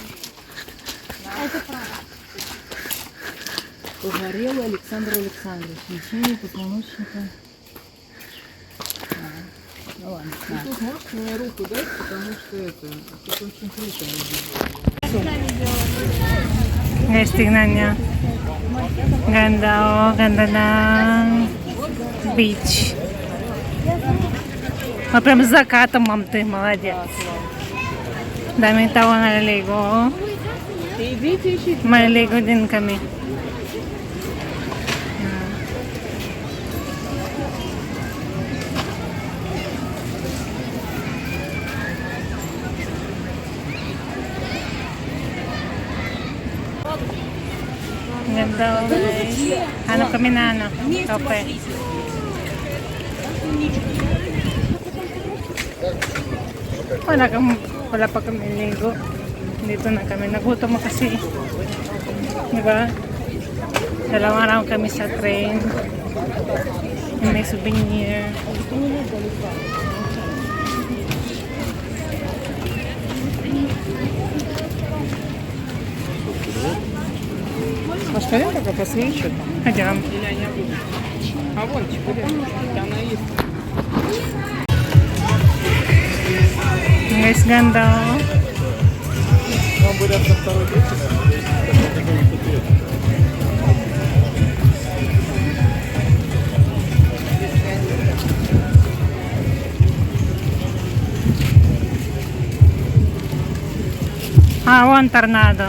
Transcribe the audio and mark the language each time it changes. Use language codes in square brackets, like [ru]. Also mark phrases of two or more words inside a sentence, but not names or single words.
[ru] Погорелый Александр Александрович. Лечение позвоночника. Ну ладно. Тут можешь мне руку дать, потому что это очень круто. [tl] Guys, tingnan niya. Ganda oh. Ganda ng beach. [ru] Прям с закатом, мам, ты молодец. [tl] Daming tao naliligo. Oh. [ru] Идите, ищите. [tl] Maliligo din kami. Ang ganda oh, guys. Hanap kami na ano. Kape. Wala pa kami ligo. Dito na kami. Nagutom kasi. Diba? Dalawang araw kami sa train. May souvenir. [ru] Может, пойдем пока посвечу там? Пойдем. Или они будут? А вон, теперь она есть. [tl] Guys, ganda oh. [ru] Вам будет со второй [en] One tornado.